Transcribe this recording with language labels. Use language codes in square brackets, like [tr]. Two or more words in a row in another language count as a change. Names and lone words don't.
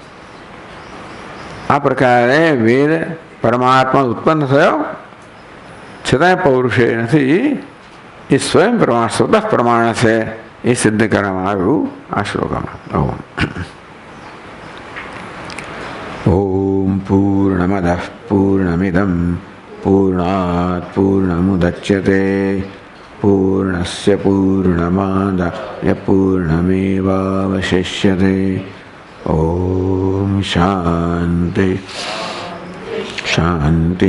[gu] આ પ્રકારે વેદ પરમાત્મા ઉત્પન્ન થયો છતાંય પૌરુષે નથી, એ સ્વયં પ્રમાણ સ્વતઃ પ્રમાણ છે. એ સિદ્ધ કરવામાં આવ્યું આ શ્લોકમાં. [sa] ओम पूर्णमदः पूर्णमिदं पूर्णात् पूर्णमुदच्यते पूर्णस्य पूर्णमादाय पूर्णमेवावशिष्यते। ओम शांति शांति।